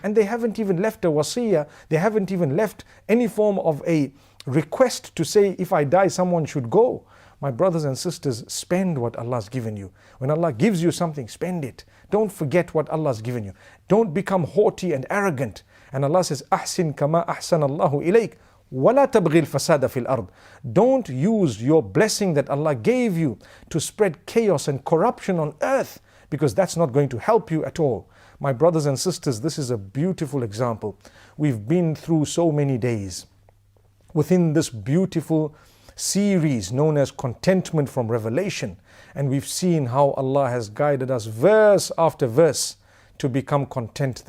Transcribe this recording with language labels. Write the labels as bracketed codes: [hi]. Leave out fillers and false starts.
[en] And they haven't even left a wasiyah. They haven't even left any form of a request to say, if I die, someone should go. My brothers and sisters, spend what Allah's given you. When Allah gives you something, spend it. Don't forget what Allah's given you. Don't become haughty and arrogant. And Allah says, [ar] أحسن كما أحسن الله إليك ولا تبغي الفساد في الأرض. [en] Don't use your blessing that Allah gave you to spread chaos and corruption on earth, because that's not going to help you at all. My brothers and sisters, this is a beautiful example. We've been through so many days within this beautiful series known as Contentment from Revelation, and we've seen how Allah has guided us verse after verse to become content.